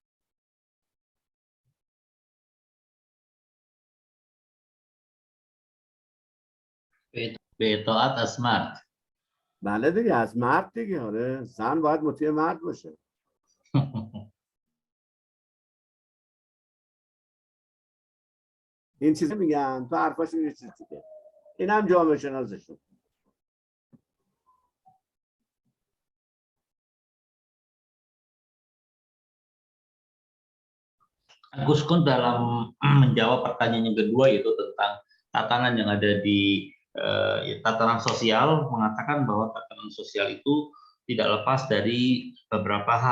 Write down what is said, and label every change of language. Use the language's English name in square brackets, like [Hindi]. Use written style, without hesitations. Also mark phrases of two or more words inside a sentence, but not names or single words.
[Persian] به اطاعت از مرد. بله دیگه، از مرد دیگه. آره، زن باید مطیع مرد باشه. این چیزی میگن تو حرفاش یه چیز دیگه. این هم جامعه شناسشون. [Indonesian] Agus Kun dalam menjawab pertanyaan yang kedua yaitu tentang tatanan yang ada di tatanan sosial, mengatakan bahwa tatanan sosial itu tidak lepas dari beberapa hal.